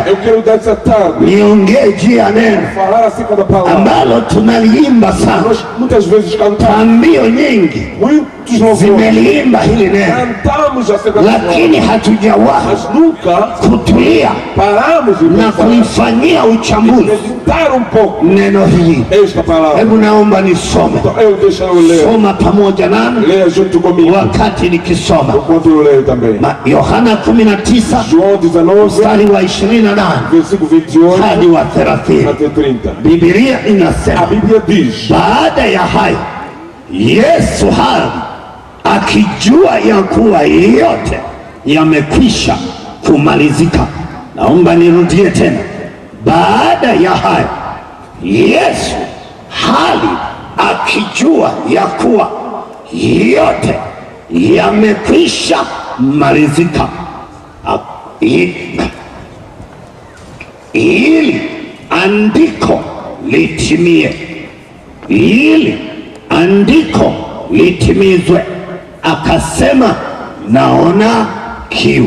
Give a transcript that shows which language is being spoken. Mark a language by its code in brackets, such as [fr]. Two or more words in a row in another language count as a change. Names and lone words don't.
[pt] Eu quero dar essa tarde [sw] niongee juu ya neno [pt] falar acerca da palavra. [sw] ambalo tunaliimba sana. [pt] Nós muitas vezes cantamos, [sw] Pambio nyingi [pt] muitos louvores, [sw] zimeliimba hili neno, [pt] cantamos acerca da palavra, [sw] lakini hatujawahi [pt] mas nunca [sw] kutulia [pt] paramos de [sw] na [pt] pensar, [sw] kuifanyia uchambuzi [pt] meditar um pouco [sw] neno hili. [pt] esta palavra. [sw] Hebu naomba nisome, [pt] Então eu deixo eu ler. [sw] soma pamoja nami [pt] Leia junto comigo, [sw] wakati nikisoma. [pt] enquanto eu leio também. [sw] Yohana 19 [pt] João 19, [sw] mstari wa 28 [pt] versículo 28 [sw] hadi wa 30. [pt] até 30. [sw] Biblia [pt] A [sw] inasema, [pt] Bíblia diz: [sw] baada ya hayo Yesu hali akijua ya kuwa yote yamekwisha kumalizika. Naomba nirudie tena, baada ya hayo Yesu hali akijua ya kuwa yote yamekwisha malizika, ili andiko litimie, ili andiko litimizwe, akasema, naona kiu.